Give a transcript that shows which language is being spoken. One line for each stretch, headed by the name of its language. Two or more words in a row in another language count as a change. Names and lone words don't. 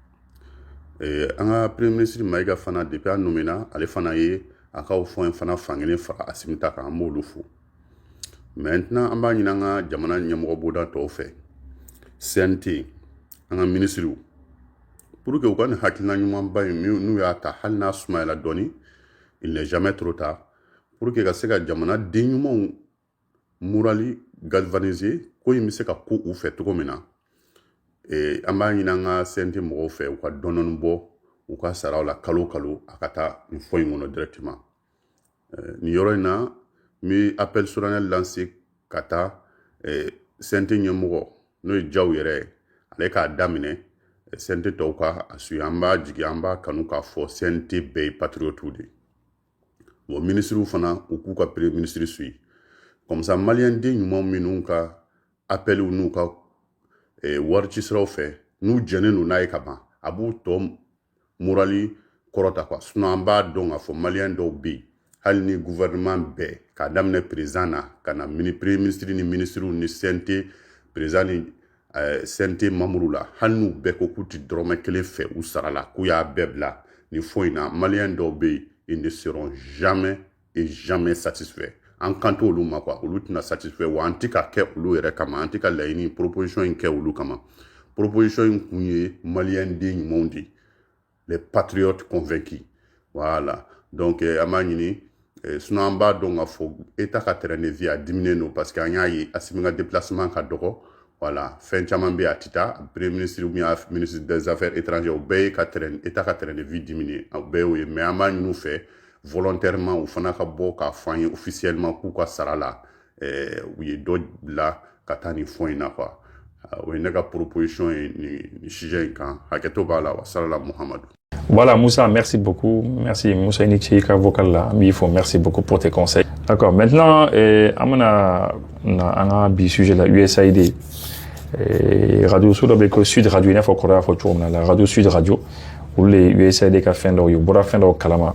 Bambara: An ka premier ministre Maïga fana depuis a nommé na ale fana ye a ka o fond fana fankelen fara Assimi ta kan an b'olu fo. Maintenant an b'a ɲini an ka jamana ɲɛmɔgɔ bonda tɔw fɛ CNT an ka ministres pour que u ka nin hakilina ɲumanba in n'u y'a ta hali n'a sumayala dɔɔni
French: il n'est jamais trop tard pour que
Bambara: ka se ka jamana den ɲumanw morali galvaniser ko in bɛ se ka ko u fɛ cogo min na an b'a ɲini an ka CNT mɔgɔw fɛ u ka dɔɔni bɔ u ka saraw la kalo kalo a ka taa nin fɔ in kɔnɔ directement nin yɔrɔ in na n bɛ appel
French: solennel lancer
Bambara: ka taa CNT ɲɛmɔgɔ n'o ye Jaw yɛrɛ ye ale k'a daminɛ CNT tɔw ka a suit an b'a jigi an b'a kanu k'a fɔ CNT bɛɛ ye patriotes de bon ministres fana u k'u ka premier ministre suit comme ça maliyɛn den ɲuman minnu ka appel n'u ka waricisiraw fɛ n'u jɛnnen don n'a ye ka ban a b'u tɔ morali kɔrɔta quoi sinon an b'a dɔn k'a fɔ maliyɛn dɔw bɛ yen hali ni gouvernement bɛɛ k'a daminɛ président na ka na premier ministre ni ministres ni CNT président ni CNT mamuru la hali n'u bɛɛ ko k'u ti dɔrɔmɛ kelen fɛ u sara la k'u y'a bɛɛ bila nin fɔ in na maliyɛn dɔw bɛ yen
French: ils ne seront jamais et jamais satisfaits
Bambara: an kan t'olu ma quoi olu tɛna satisfait wa an ti ka kɛ olu yɛrɛ kama an ti ka laɲini proposition in kɛ olu kama proposition in kun ye maliyɛn den ɲumanw de
French: les patriotes convaincus voilà donc
Bambara: an b'a ɲini sinon an b'a dɔn k'a fɔ état ka
French: terrain de vie a diminué
Bambara: non parce que an y'a ye Assimi ka déplacement ka dɔgɔ voilà fɛn caman bɛ a ti taa
French: premier ministre ou bien ministre des affaires étrangères
Bambara: o bɛɛ ye état ka
French: terrain de vie diminué
Bambara: o bɛɛ y'o ye mais an b'a ɲini u fɛ volontairement u fana ka bɔ k'a fɔ an ye officiellement k'u ka sara la u ye dɔ bila ka taa nin fɔ in na quoi o ye ne ka proposition ye nin sujet in kan hakɛto b'a la wa salala Muhamadu.
French: Voilà Moussa, merci beaucoup. Merci Moussa Inichi, vocal là. Merci beaucoup pour tes conseils. D'accord. Maintenant, on a un sujet là, USAID. Radio Sud Radio, il faut qu'on la Radio Sud Radio, où les USAID qui a fait leur yobora fait leur kalama.